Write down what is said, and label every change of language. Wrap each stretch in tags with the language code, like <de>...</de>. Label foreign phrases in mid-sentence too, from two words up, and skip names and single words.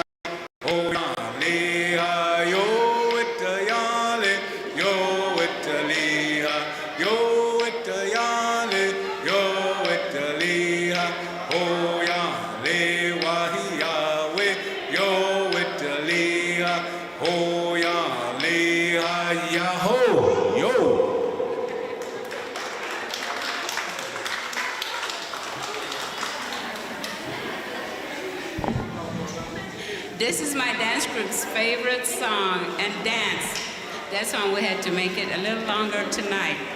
<en>oh ya le ha, yo Ittayyokla, yo Ittayyokla, yo Ittayyokla, yo Ittayyokla, oh ya le wahiya we, yo Ittayyokla, oh ya le ha, yaho, yo. This is my dance group's favorite song and dance. That's why we had to make it a little longer tonight.</en>